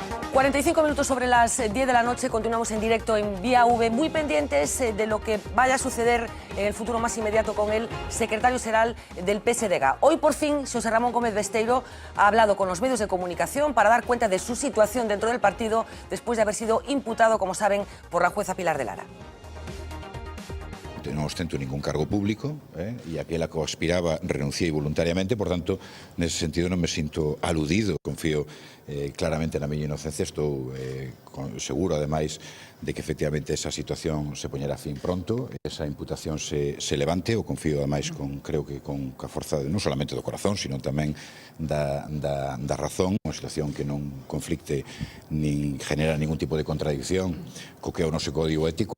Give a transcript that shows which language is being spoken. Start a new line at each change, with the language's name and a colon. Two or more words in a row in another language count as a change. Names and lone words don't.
Spanish: 45 minutos sobre las 10 de la noche, continuamos en directo en Vía V, muy pendientes de lo que vaya a suceder en el futuro más inmediato con el secretario xeral del PSDG. Hoy por fin Xosé Ramón Gómez Besteiro ha hablado con los medios de comunicación para dar cuenta de su situación dentro del partido después de haber sido imputado, como saben, por la jueza Pilar de Lara.
Galician: Non ostento ningún cargo público e aquela que aspiraba renunciei voluntariamente, por tanto, nese sentido non me sinto aludido. Confío claramente na miña inocencia, estou seguro, ademais, de que efectivamente esa situación se poñerá fin pronto, esa imputación se levante, o confío ademais creo que con a forza non solamente do corazón, sino tamén da razón, unha situación que non conflicte nin genera ningún tipo de contradicción co que é o noso código ético.